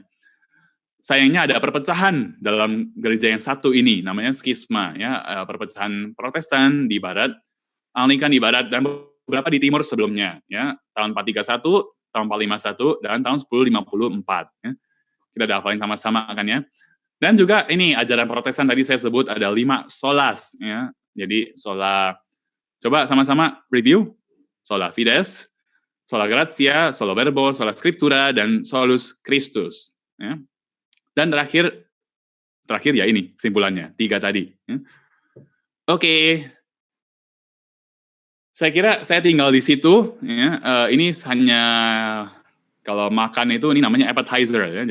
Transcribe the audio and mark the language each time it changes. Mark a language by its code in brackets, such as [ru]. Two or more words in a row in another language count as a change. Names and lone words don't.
[id] Sayangnya ada perpecahan dalam gereja yang satu ini, namanya skisma, ya, perpecahan Protestan di barat, Anglikan di barat, dan beberapa di timur sebelumnya, ya, tahun 431, tahun 451, dan tahun 1054. Ya. Kita udah hafalin sama-sama kan ya. Dan juga ini ajaran Protestan tadi saya sebut ada 5 solas, ya. Jadi sola, coba sama-sama review. [la] Sola Fides, Sola Gratia, Sola Verbo, Sola Scriptura, dan Solus Christus. [id] Ya. Dan terakhir ya ini kesimpulannya, 3 tadi. Ya. Oke. Saya kira saya tinggal di situ. Ya. Ini hanya kalau makan itu ini namanya appetizer. Ya.